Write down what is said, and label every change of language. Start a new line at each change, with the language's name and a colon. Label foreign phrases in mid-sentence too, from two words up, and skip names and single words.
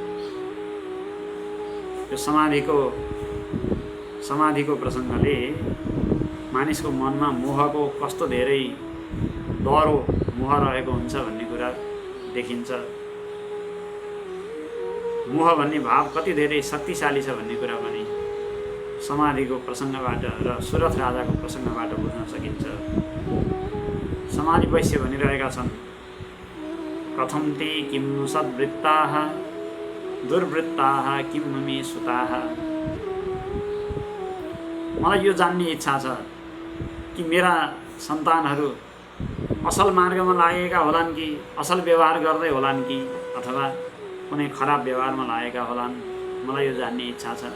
Nepali: यो समाधिको प्रसङ्गले मानिसको मनमा मोहको कस्तो धेरै डरो मोह रहेको हुन्छ भन्ने कुरा देखिन्छ। मोह भन्ने भाव कति धेरै शक्तिशाली छ भन्ने कुरा पनि समाधिको प्रसङ्गबाट र सुरथ राजाको प्रसङ्गबाट बुझ्न सकिन्छ। समाधि वैश्य भनिरहेका छन्,
Sanskrit: कथं ते किं नु सद्वृत्ताः दुर्वृत्ताः किं मे सुताः।
Nepali: मलाई यो जान्ने इच्छा छ कि मेरा सन्तानहरू असल मार्गमा लागेका होलान् कि असल व्यवहार गर्दै होलान् कि अथवा कुनै खराब व्यवहारमा लागेका होलान्। मलाई यो जान्ने इच्छा छ।